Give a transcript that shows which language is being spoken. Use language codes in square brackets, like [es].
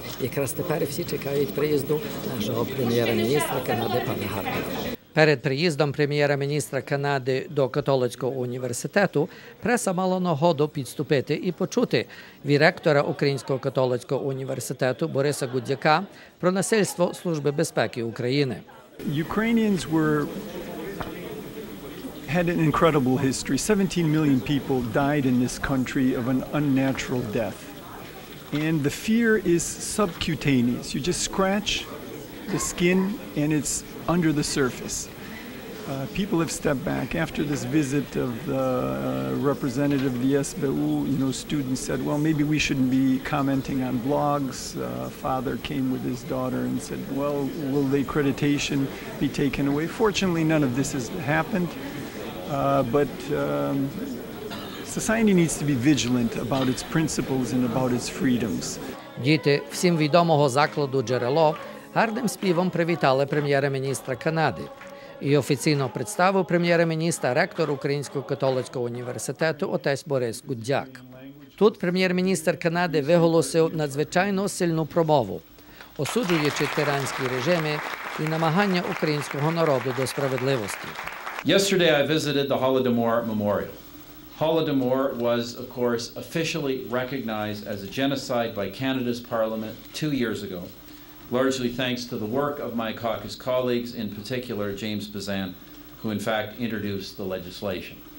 [uk] Якраз тепер всі чекають приїзду нашого прем'єра-міністра Канади пана Харпера. Перед приїздом прем'єра-міністра Канади до католицького університету преса мала нагоду підступити і почути від ректора Українського католицького університету Бориса Гудзяка про насильство Служби безпеки України. [en] Ukrainians had an incredible history. 17 million people died in this country of an unnatural death. And the fear is subcutaneous. You just scratch the skin and it's under the surface. People have stepped back. After this visit of the representative of the SBU, students said, well, maybe we shouldn't be commenting on blogs. Father came with his daughter and said, well, will the accreditation be taken away? Fortunately, none of this has happened, but society needs to be vigilant about its principles and about its freedoms. [uk] Діти всім відомого закладу «Джерело» гарним співом привітали прем'єра-міністра Канади. І офіційно представив прем'єра-міністра ректор Українського католицького університету отець Борис Гудзяк. Тут прем'єр-міністр Канади виголосив надзвичайно сильну промову, осуджуючи тиранські режими і намагання українського народу до справедливості. [en] Yesterday I visited the Holodomor Memorial. Holodomor was, of course, officially recognized as a genocide by Canada's Parliament 2 years ago. Largely thanks to the work of my caucus colleagues, in particular James Bazan, who in fact introduced the legislation.